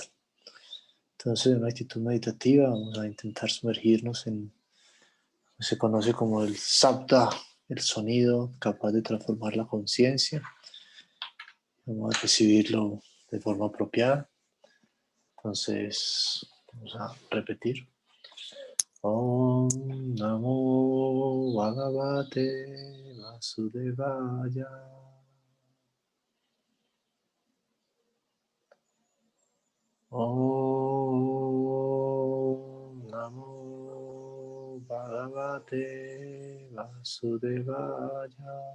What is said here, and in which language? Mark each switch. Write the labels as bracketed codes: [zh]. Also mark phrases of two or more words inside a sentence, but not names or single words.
[es] Entonces, en una actitud meditativa, vamos a intentar sumergirnos en lo que se conoce como el Sabda, el sonido capaz de transformar la conciencia. Vamos a recibirlo de forma apropiada. Entonces, vamos a repetir. [sa] ॐ नमो भगवते वासुदेवाय. ॐ नमो भगवते वासुदेवाय.